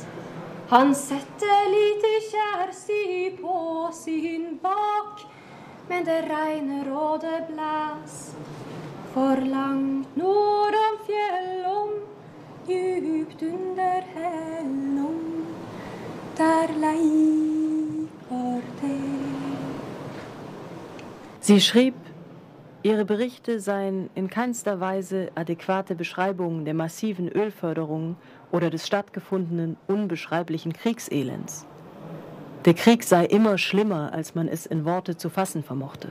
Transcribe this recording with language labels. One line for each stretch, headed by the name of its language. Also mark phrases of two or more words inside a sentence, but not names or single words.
Norwegian: Han setter lite kjærsi på sin bak, men det regner og det blæs. For langt nord om fjellom, djupt under hellom, der leiker det.
German: Sie schrieb, ihre Berichte seien in keinster Weise adäquate Beschreibungen der massiven Ölförderung oder des stattgefundenen unbeschreiblichen Kriegselends. Der Krieg sei immer schlimmer, als man es in Worte zu fassen vermochte.